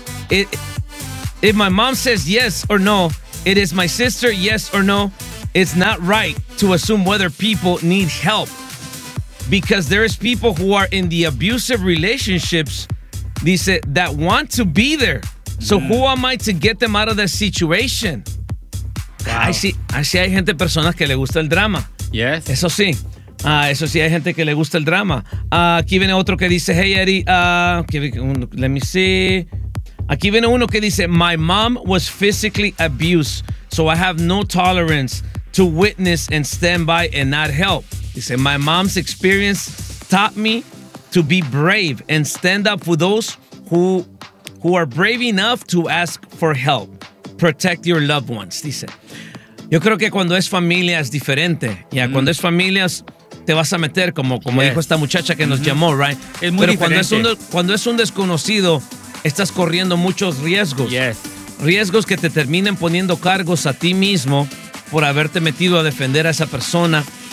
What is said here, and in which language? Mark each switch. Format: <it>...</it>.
<en>if my mom says yes or no, it is my sister, yes or no, it's not right to assume whether people need help. Because there is people who are in the abusive relationships, dice, that want to be there. So who am I to get them out of that situation? Wow.</en> <es>Así hay gente, personas que le gusta el drama.</es> <en>Yes.</en> <es>Eso sí. Eso sí, hay gente que le gusta el drama. Aquí viene otro que dice, hey, Eddie,</es> <en>let me see.</en> <es>Aquí viene uno que dice,</es> <en>my mom was physically abused, so I have no tolerance to witness and stand by and not help. Dice, my mom's experience taught me to be brave and stand up for those who are brave enough to ask for help. Protect your loved ones, dice.</en> <es>Yo creo que cuando es familia es diferente. Ya, cuando es familia te vas a meter, como dijo esta muchacha que nos llamó, right? Es muy diferente. Cuando es un desconocido, estás corriendo muchos riesgos.</es> <en>Yes.</en> <es>Riesgos que te terminen poniendo cargos a ti mismo por haberte metido a defender a esa persona.</es>